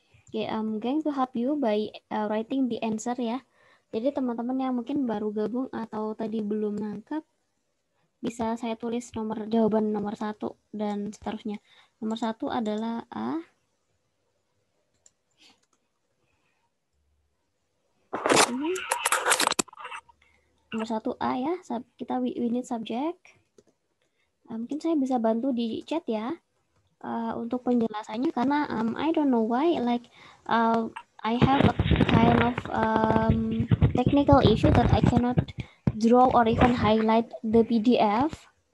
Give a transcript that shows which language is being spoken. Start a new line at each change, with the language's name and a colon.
English: Okay, I'm going to help you by writing the answer ya.
Indonesian: Jadi teman-teman yang mungkin baru gabung atau tadi belum nangkep, bisa saya tulis jawaban nomor 1 dan seterusnya. Nomor 1 adalah A. Nomor 1 A ya. Kita
English: we need subject.
Indonesian: Mungkin saya bisa bantu di chat ya. Untuk penjelasannya karena
English: I don't know why like I have a kind of technical issue that I cannot draw or even highlight the PDF.